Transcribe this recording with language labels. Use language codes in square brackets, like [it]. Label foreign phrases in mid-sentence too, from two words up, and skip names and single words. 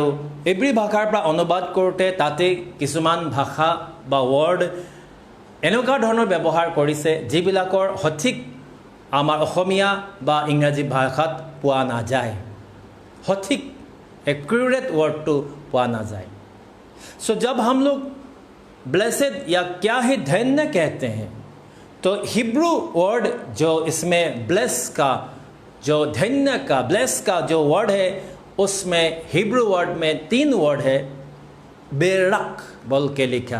[as] ইব্ৰী ভাষাৰ পৰা অনুবাদ কৰোঁতে তাতে কিছুমান ভাষা বা ৱৰ্ড এনেকুৱা ধৰণৰ ব্যৱহাৰ কৰিছে যিবিলাকৰ সঠিক আমাৰ অসমীয়া বা ইংৰাজী ভাষাত পোৱা নাযায় সঠিক [hi] एक्यूरेट वर्ड तो पा ना जाए सो जब हम लोग ब्लेसेड या क्या ही धन्य कहते हैं तो [en] Hebrew word [hi] जो इसमें ब्लेस का जो धन्य का ब्लेस का जो वर्ड है उसमें [en] Hebrew word [hi] में 3 वर्ड है बेरक बोल के लिखा